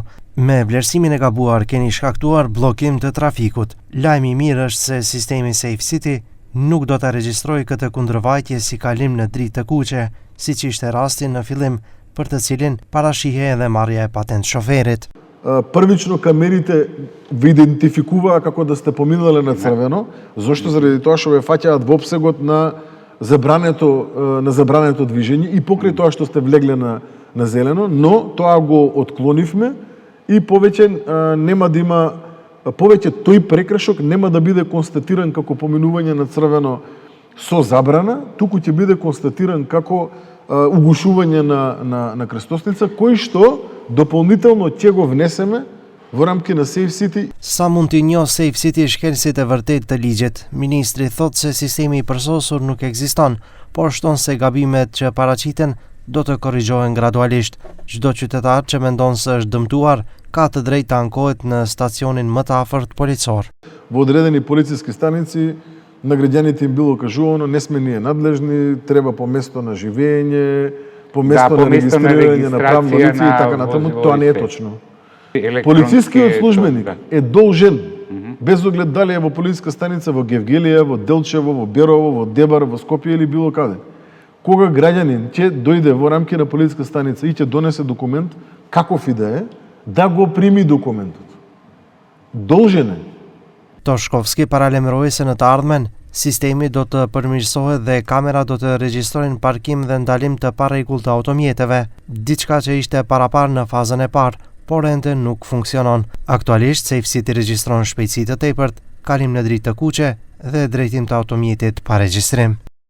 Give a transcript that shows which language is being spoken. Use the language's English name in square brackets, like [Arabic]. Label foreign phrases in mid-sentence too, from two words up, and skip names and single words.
[Albanian] Me vlerësimin e gabuar keni shkaktuar bllokim të trafikut. Lajmi i mirë është se sistemi Safe City nuk do të regjistrojë këtë kundërvajtje si kalim në dritë të kuqe, siç ishte rasti në fillim, për të cilin parashihe edhe marrja e patent shoferit. [Macedonian] Првично камерите ви идентификуваа како да сте поминале на црвено, зошто заради тоа што ве фаќаат во опсегот на забрането движење и покрај тоа што сте влегле на зелено, но тоа го отклонивме и повеќе нема да има повеќе тој прекршок нема да биде констатиран како поминување на црвено со забрана, туку ќе биде констатиран како угушување на крстосница, кој што дополнително ќе го внесеме во рамки на Safe City. [Albanian] Sa mund t'i njoh Safe City shkelësit e vërtet të ligjit, ministri thot se sistemi i përsosur nuk ekziston, por shton se gabimet që paraqiten do të korrigjohen gradualisht. Çdo qytetar që mendon se është dëmtuar ka të drejtë të ankohet në stacionin më të afërt policor. [Macedonian] Во одредени полициски станици на граѓаните им било кажувано не сме ние надлежни, треба по место на живење, по место на регистрирање на правно лице и така натаму. Тоа не е точно. Полицискиот службеник е должен, без оглед дали е во полициска станица во Гевгелија, во Делчево, во Берово, во Дебар, во Скопје или било каде. Кога граѓанин ќе дојде во рамки на полициска станица и ќе донесе документ, каков и да е, да го прими документот. Должен е. [Albanian] Toshkovski paralemëroi se në të ardhmen, sistemi do të përmirësohet dhe kamera do të regjistrojnë parkim dhe ndalim të parregullt të automjeteve, diçka që ishte parapar në fazën e parë, por ende nuk funksionon. Aktualisht, Safe City regjistron shpejtësi të tepërt, kalim në dritë të kuqe dhe drejtim të automjetit pa regjistrim.